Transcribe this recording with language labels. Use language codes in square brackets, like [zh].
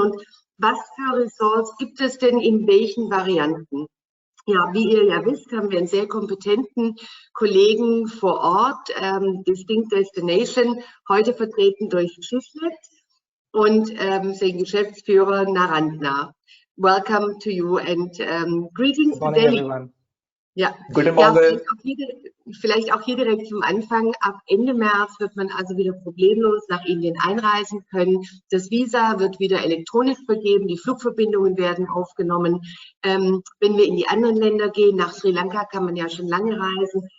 [de] Und was für Resorts gibt es denn in welchen Varianten? Ja, wie ihr ja wisst, haben wir einen sehr kompetenten Kollegen vor Ort, Distinct Destination, heute vertreten durch Schifflet und den Geschäftsführer Narandna. [en] Welcome to you and greetings to Delhi. Everyone. [de] Ja, Guten Morgen. Vielleicht auch hier direkt zum Anfang. Ab Ende März wird man also wieder problemlos nach Indien einreisen können. Das Visa wird wieder elektronisch vergeben, die Flugverbindungen werden aufgenommen. Wenn wir in die anderen Länder gehen, nach Sri Lanka kann man ja schon lange reisen.